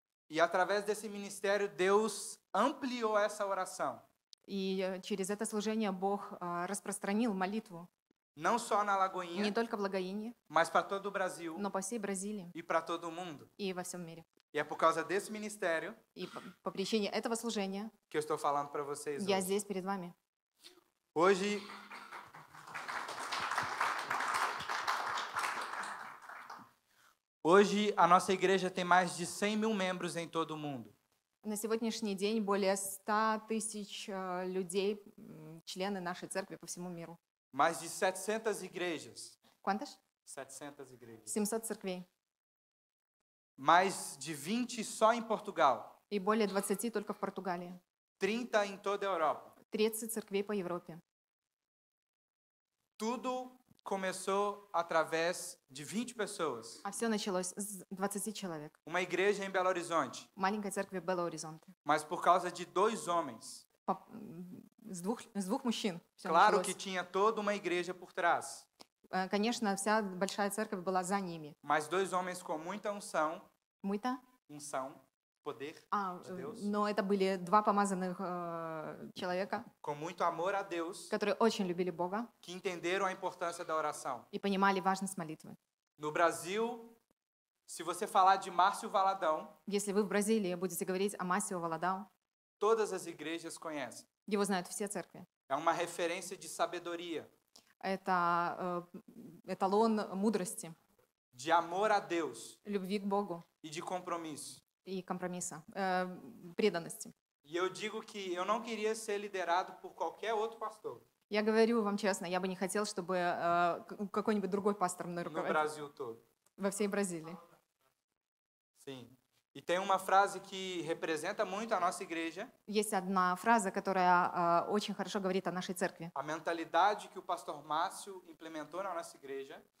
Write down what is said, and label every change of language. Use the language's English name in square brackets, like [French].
[Portuguese] E através desse ministério Deus ampliou essa oração. [Russian] И через это служение Бог распространил молитву [Portuguese] Não só na [Russian] не [Portuguese] Lagoinha, [Russian] только в Лагоине, [Portuguese] mas para todo o Brasil [Russian] но по всей Бразилии [Portuguese] e para todo o mundo. [Russian] и во всем мире. [Portuguese] E é por causa desse ministério [Russian] И по причине этого служения [Portuguese] que eu estou falando para vocês [Russian] я [Portuguese] hoje. [Russian] здесь перед вами. [Portuguese] Hoje a nossa igreja tem mais de 100 mil membros em todo o mundo. [Russian] На сегодняшний день более 100 тысяч людей, члены нашей церкви по всему миру. [Portuguese] Mais de 700 igrejas. Quantas? 700 igrejas. [Russian] 700 церквей. [Portuguese] Mais de 20 só em Portugal. [Russian] И более 20 только в Португалии. [Portuguese] 30 em toda a Europa. [Russian] 30 церквей по Европе. [Portuguese] Tudo começou através de 20 pessoas. [Russian] А все началось с 20 человек. [Portuguese] Uma igreja em Belo Horizonte. [Russian] Маленькой церкви в Бело-Оризонте. [Portuguese] Mas por causa de 2 homens. [Russian] С двух мужчин. всё [Portuguese] Claro [Russian] началось. [Portuguese] que tinha toda uma igreja por trás. [Russian] Конечно, вся большая церковь была за ними. [Portuguese] Mas 2 homens com muita unção, [Russian] Мы-то? [Portuguese] poder de Deus, [Russian] но это были 2 помазанных человека, [Portuguese] com muito amor a Deus, [Russian] которые очень любили Бога [Portuguese] que entenderam a importância da oração. [Russian] и понимали важность молитвы. [Portuguese] No Brasil, se você falar de Márcio Valadão, [Russian] Если вы в Бразилии будете говорить о Масио Валадау, [Portuguese] todas as igrejas conhecem. [Russian] его знают все церкви. [Portuguese] É uma referência de sabedoria, [Russian] Это эталон мудрости, [Portuguese] de amor a Deus [Russian] любви к Богу [Portuguese] e de compromisso. [Russian] и компромисса, преданности. [Portuguese] E eu digo que eu não queria ser liderado por qualquer outro pastor [Russian] Я говорю вам честно, я бы не хотел, чтобы какой-нибудь другой пастор мной [Portuguese] no [Russian] руководил [Portuguese] Brasil todo. [Russian] во всей Бразилии. [Portuguese] Sim. E tem uma frase que representa muito a nossa igreja, [Russian] Есть одна фраза, которая очень хорошо говорит о нашей церкви. [Portuguese] a mentalidade que o pastor Márcio implementou na nossa igreja,